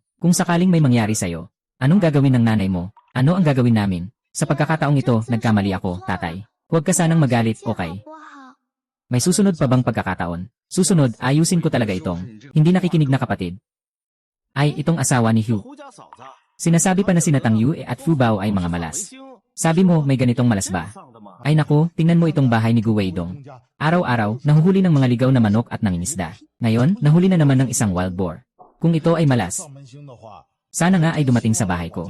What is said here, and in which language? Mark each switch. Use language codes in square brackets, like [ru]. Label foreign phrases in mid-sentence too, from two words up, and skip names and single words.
[tl] Kung sakaling may mangyari sa'yo, anong gagawin ng nanay mo? Ano ang gagawin namin? Sa pagkakataong ito, nagkamali ako, tatay. Huwag ka sanang magalit, okay? May susunod pa bang pagkakataon? Susunod, ayusin ko talaga itong hindi nakikinig na kapatid. Ay, itong asawa ni Hugh. [zh] 胡家嫂子， [tl] Sinasabi pa na sina Tang Yue at Fubao ay mga malas. Sabi mo, may ganitong malas ba? Ay naku, tingnan mo itong bahay ni Gu Weidong. Araw-araw, nahuhuli ng mga ligaw na manok at nangingisda. Ngayon, nahuli na naman ng isang [en] wild boar. [tl] Kung ito ay malas, sana nga ay dumating sa bahay ko.